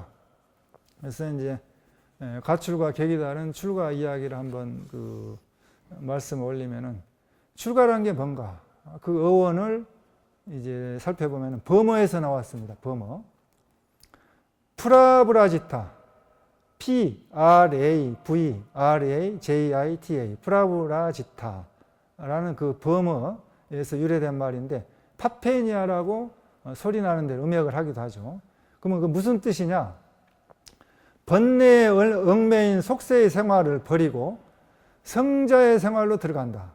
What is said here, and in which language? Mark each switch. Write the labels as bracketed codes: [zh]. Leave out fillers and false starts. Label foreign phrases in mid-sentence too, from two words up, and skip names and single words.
[ko] 그래서 이제 가출과 객이 다른 출가 이야기를 한번 그 말씀을 올리면은 출가라는 게 뭔가 그 어원을 이제 살펴보면은 범어에서 나왔습니다. 범어. 프라브라지타. P-R-A-V-R-A-J-I-T-A. 프라브라지타라는 그 범어에서 유래된 말인데 파페니아라고 소리 나는 데를 음역을 하기도 하죠. 그러면 그 무슨 뜻이냐? 번뇌에 얽매인 속세의 생활을 버리고 성자의 생활로 들어간다.